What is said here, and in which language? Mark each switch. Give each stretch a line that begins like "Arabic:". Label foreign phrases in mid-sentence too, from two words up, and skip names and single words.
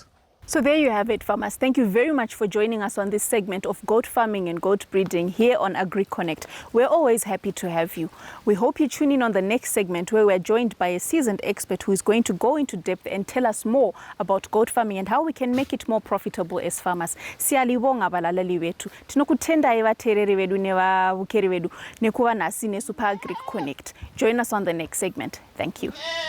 English: So there you have it, farmers. Thank you very much for joining us on this segment of goat farming and goat breeding here on Agric Connect. We're always happy to have you. We hope you tune in on the next segment where we're joined by a seasoned expert who is going to go into depth and tell us more about goat farming and how we can make it more profitable as farmers.
North Ndebele: Siyalibonga balaleli wetu.
Shona: Tinokutenda evatereri vedu nevavukeri vedu nekuva nasi neSuper Agric Connect.
English: Join us on the next segment. Thank you.